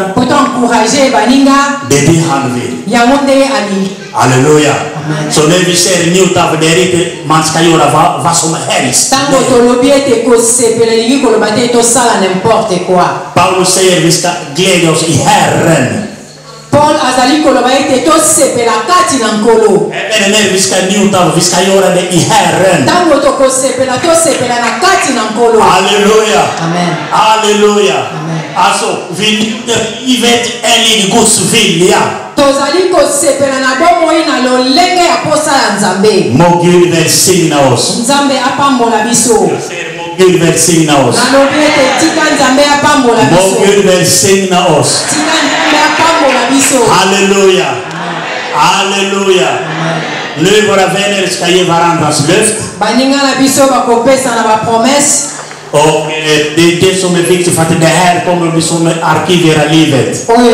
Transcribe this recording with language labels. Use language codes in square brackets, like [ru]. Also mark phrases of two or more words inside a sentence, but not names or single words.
[sv] Det är det han vill. Halleluja. Så när vi säger njuta av det, man ska göra vad som helst. Paulus säger vi ska glädja oss i Herren. [ln] Paul Paul azali koloba ete to sepela kati na nkolo. Tango to ko sepela na kati na nkolo. [sv] Halleluja. Amen. Halleluja. Alltså, vi vet en Guds vilja. [ln] Tozali ko sepela na bomoi na lolenge ya posa ya Nzambe. [sv] Må Gud välsigna oss. [ln] Nzambe apambola biso. [sv] Gud välsigna oss. Må Gud välsigna oss. Halleluja. Halleluja. Nu våra vänner ska ge varandras löft. Och det är det som är viktigt för att det här kommer att bli som ett arkiv i era livet.